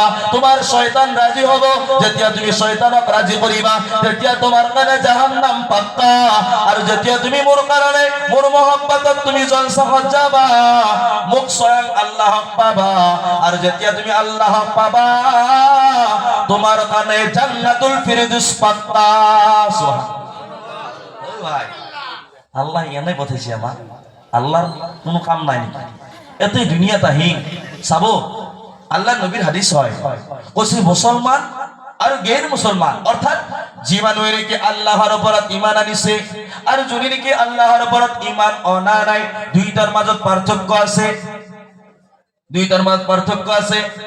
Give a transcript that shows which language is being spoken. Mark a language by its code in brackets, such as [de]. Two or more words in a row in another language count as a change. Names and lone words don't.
[as] তোমাৰ শয়তান ৰাজি হ'ব, যেতিয়া তুমি শয়তানক ৰাজি কৰিবা তেতিয়া তোমাৰ কাৰণে জাহান্নাম পাক্কা। আৰু যেতিয়া তুমি মোৰ কাৰণে মোৰ মহব্বতত তুমি জলসাহত যাবা, মোক স্বয়ং আল্লাহক পাবা, আৰু যেতিয়া তুমি আল্লাহক পাবা তোমার কানে জান্নাতুল ফিরদৌস পাক্কা। সুবহানাল্লাহ। ও ভাই, আল্লাহ এনে পাঠাইছে আমাক, আল্লাহর কোনো কাম নাই নেকি? এতেই দুনিয়াটা হি চাবো। আল্লাহ নবীর হাদিস হয় কৈছে মুসলমান আর গের মুসলমান, অর্থাৎ যে মানুষে নাকি আল্লাহর ওপৰত ঈমান আনিছে আর যোনে নাকি আল্লাহর ওপৰত ঈমান অনা নাই, দুইটার মাজত পার্থক্য আছে, দুইটার মাজত পার্থক্য আছে।